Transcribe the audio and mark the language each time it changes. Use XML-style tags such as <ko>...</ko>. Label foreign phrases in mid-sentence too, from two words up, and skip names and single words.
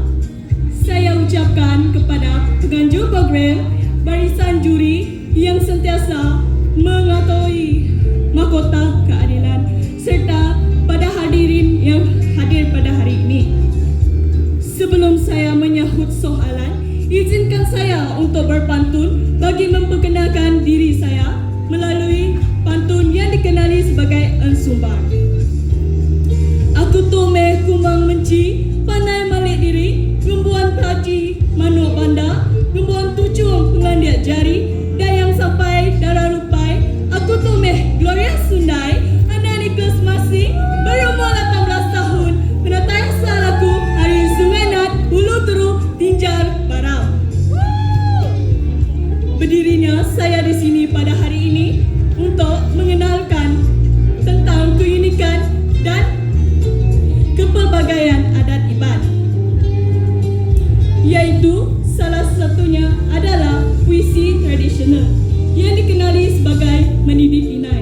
<ms>Saya ucapkan kepada penganjur program barisan juri yang sentiasa mengetahui mahkota keadilan serta pada hadirin yang hadir pada hari ini. Sebelum saya menyahut soalan, izinkan saya untuk berpantun bagi memperkenalkan diri saya melalui pantun yang dikenali sebagai Ensumbar.</ms> <iba>Aku tomeh kumang menci, pandai malik diri, gembuan taji, manuk banda, gembuan tucung pengandiat jari, dayang sampai darah rupai. Aku tomeh Gloria Sundai, anak Nicholas masing, berumur 18 tahun, penatang salaku, hari Sungai Nat, Hulu Teru, Tinjar, Barau.</iba> <ms>Berdirinya saya di sini pada hari ini untuk mengenalkan tentang keunikan dan kepelbagaian adat Iban, yaitu salah satunya adalah puisi tradisional yang dikenali sebagai Mendidik Inai.</ms>